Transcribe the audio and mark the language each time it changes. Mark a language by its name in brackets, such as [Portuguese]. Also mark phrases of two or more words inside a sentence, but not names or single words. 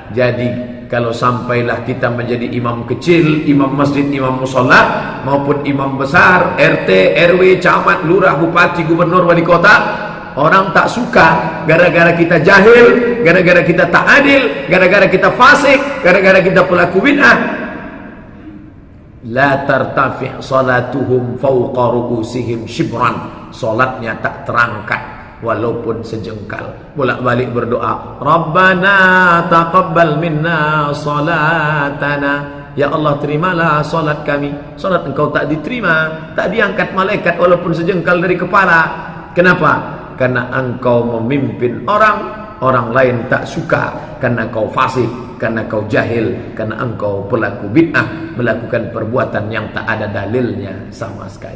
[Indonesian] Jadi kalau sampailah kita menjadi imam kecil, imam masjid, imam musalla, maupun imam besar, RT, RW, camat, lurah, bupati, gubernur, wali kota, orang tak suka gara-gara kita jahil, gara-gara kita tak adil, gara-gara kita fasik, gara-gara kita pelaku bid'ah. [Arabic] لا ترتفع صلاتهم فوق رؤوسهم شبرا, [Indonesian] salatnya tak terangkat walaupun sejengkal. Bolak-balik berdoa, [Arabic] ربنا تقبل منا صلاتنا, [Indonesian] ya Allah terimalah salat kami. Salat engkau tak diterima, tak diangkat malaikat walaupun sejengkal dari kepala. Kenapa? Karena engkau memimpin orang lain tak suka, karena kau fasik, karena kau jahil, karena engkau pelaku bid'ah, melakukan perbuatan yang tak ada dalilnya sama sekali.